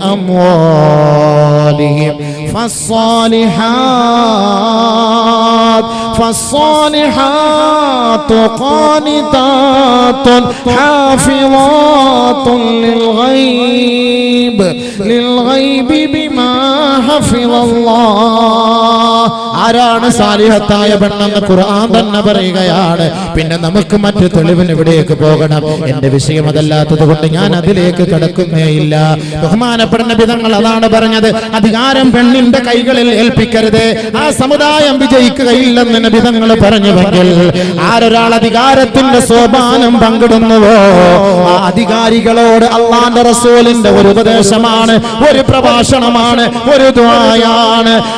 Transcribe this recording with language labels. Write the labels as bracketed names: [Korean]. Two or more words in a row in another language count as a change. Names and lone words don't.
[Arabic] أموالهم فالصالحات قانتات حافظات للغيب بما حفظ الله. [Malayalam] ആരാണ് സാലിഹത്തായ പെണ്ണെന്ന് ഖുർആൻ തന്നെ പറയുകയാണ്. പിന്നെ നമുക്ക് മറ്റു തെളിവിന് ഇവിടേക്ക് പോകണം. എന്റെ വിഷയം അതല്ലാത്തത് കൊണ്ട് ഞാൻ അതിലേക്ക് കടക്കുന്നേയില്ല. ബഹുമാനപ്പെട്ട നബി തങ്ങൾ അതാണ് പറഞ്ഞത്, അധികാരം പെണ്ണിന്റെ കൈകളിൽ ഏൽപ്പിക്കരുത്, ആ സമുദായം വിജയിക്കുകയില്ലെന്ന് നബി തങ്ങൾ പറഞ്ഞുവെങ്കിൽ ആരൊരാൾ അധികാരത്തിന്റെ സോപാനം പങ്കിടുന്നുവോ ആ അധികാരികളോട് അല്ലാഹുവിന്റെ റസൂലിന്റെ ഒരു ഉപദേശമാണ്, ഒരു പ്രഭാഷണമാണ്, ഒരു ദുആയാണ്.